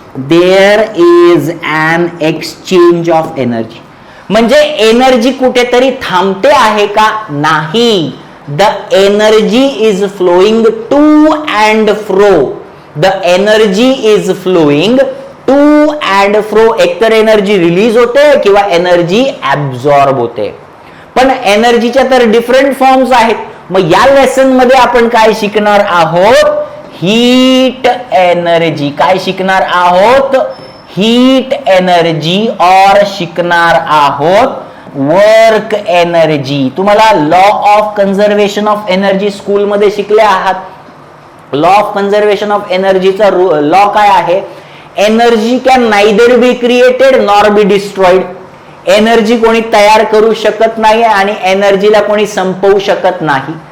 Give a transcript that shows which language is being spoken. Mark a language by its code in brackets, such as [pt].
[en] There is an exchange of energy. [mr] म्हणजे energy कुठेतरी थांबते आहे का? नाही. [en] The energy is flowing to and fro. The energy is flowing to and fro. [mr] एकतर एनर्जी रिलीज होते किंवा एनर्जी ऍब्झॉर्ब होते. पण एनर्जीच्या तर डिफरंट फॉर्म्स आहेत. मग या लेसन मध्ये आपण काय शिकणार आहोत? Heat energy. काय शिकणार आहोत? Heat energy. और शिकणार आहोत वर्क एनर्जी. तुम्हाला law of conservation of energy स्कूलमध्ये शिकले आहात. [en] law of conservation of एनर्जीचा law [mr] काय आहे? [en] Energy can neither be created nor be destroyed. [mr] Energy कोणी तयार करू शकत नाही आणि एनर्जीला कोणी संपवू शकत नाही.